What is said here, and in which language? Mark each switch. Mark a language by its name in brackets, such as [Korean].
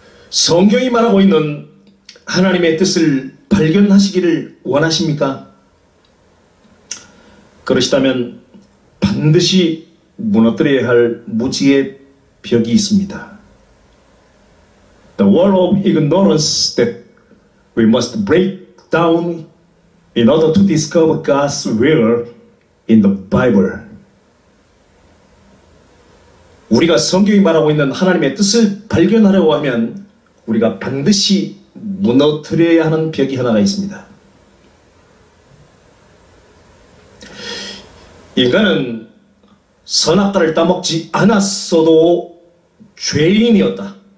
[Korean] 성경이 말하고 있는 하나님의 뜻을 발견하시기를 원하십니까? 그러시다면 반드시 무너뜨려야 할 무지의 벽이 있습니다. [English] The wall of ignorance that we must break down in order to discover God's will in the Bible. [Korean] 우리가 성경이 말하고 있는 하나님의 뜻을 발견하려고 하면 우리가 반드시 무너뜨려야 하는 벽이 하나가 있습니다. 인간은 선악과를 따먹지 않았어도 죄인이었다.